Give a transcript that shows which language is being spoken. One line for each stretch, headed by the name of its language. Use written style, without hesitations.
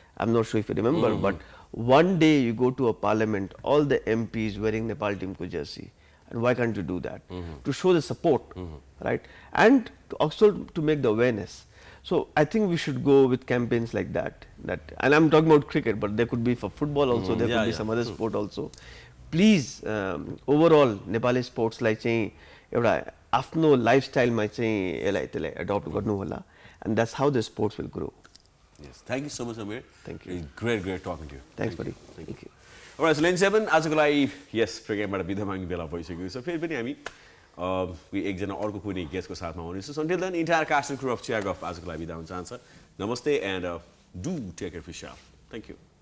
English: I'm not sure if you remember, but one day you go to a parliament, all the MPs wearing Nepal team ko jersey. and why can't you do that? To show the support, right? And to also to make the awareness. So I think we should go with campaigns like that. And I'm talking about cricket, but there could be for football also. There could be some other sport also. Please, overall
Nepali: Nepali स्पोर्ट्सलाई चाहिँ एउटा आफ्नो लाइफस्टाइलमा चाहिँ यसलाई adapt गर्नु होला,
English: and that's how the sports will grow. Yes, thank you so much, Aamir. Thank you. Great talking to you. Thanks, buddy. Thank you. Alright, so Lane 7
Nepali: आजको लागि यस प्रोग्रामबाट बिदा माग्ने बेला भइसक्यो छ। फेरि पनि हामी एकजना अर्को कुनै गेस्टको साथमा आउनेछौँ।
English: Until then, entire cast and crew of ChiyaGuff
Nepali: आजको लागि बिदा हुन चाहन्छ।
English: Namaste and do take care of yourself. Thank you.